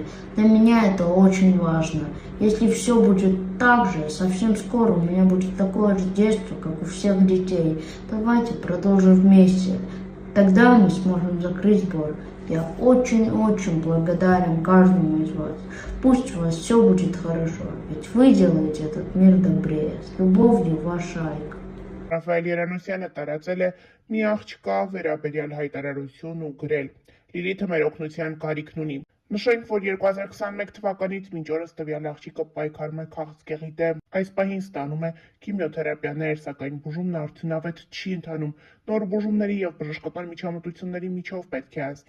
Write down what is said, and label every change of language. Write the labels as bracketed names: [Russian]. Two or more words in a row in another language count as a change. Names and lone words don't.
[Russian] Для меня это очень важно. Если все будет так же, совсем скоро у меня будет такое же детство, как у всех детей. Давайте продолжим вместе. Тогда мы сможем закрыть сбор. Я очень-очень благодарен каждому из вас. Пусть у вас все будет хорошо, ведь вы делаете этот мир добрее. С любовью, ваша Айка. [Armenian] Ռաֆայել Երանոսյանը տարածել է մի աղջկա վերաբերյալ հայտարարություն ու գրել. Լիլիթը մեր օգնության կարիքն ունի։ Նշենք, որ 2021 թվականից մինչ օրս տվյալ աղջիկը պայքարում է քաղցկեղի դեմ։ Այս պահին ստանում է քիմիոթերապիաներ, սակայն բուժումն արդյունավետ չի ընթանում։ Նոր բուժումների և բժշկական միջամտությունների միջով պետք է անցնի,